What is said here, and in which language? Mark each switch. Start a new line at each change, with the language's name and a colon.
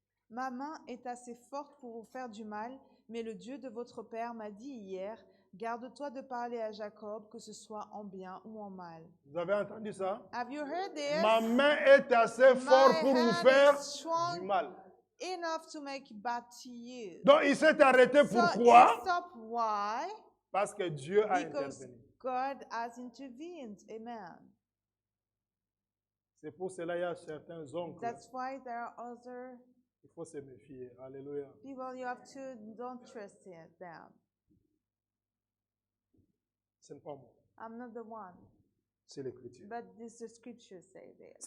French: Ma main est assez forte pour vous faire du mal, mais le Dieu de votre père m'a dit hier, garde-toi de parler à Jacob, que ce soit en bien ou en mal. Vous avez entendu ça?
English: Have you heard this?
French: Ma main est assez forte pour vous faire du mal.
English: Enough to make bad to you.
French: Donc il s'est arrêté pourquoi?
English: Why?
French: Parce que Dieu a intervenu.
English: God has intervened. Amen.
French: C'est pour cela qu'il y a certains oncles.
English: That's why there are other.
French: Il faut se méfier. Alléluia.
English: People you have to don't trust them.
French: Ce n'est pas moi.
English: I'm not the one.
French: C'est l'écriture.
English: But this the scripture say this.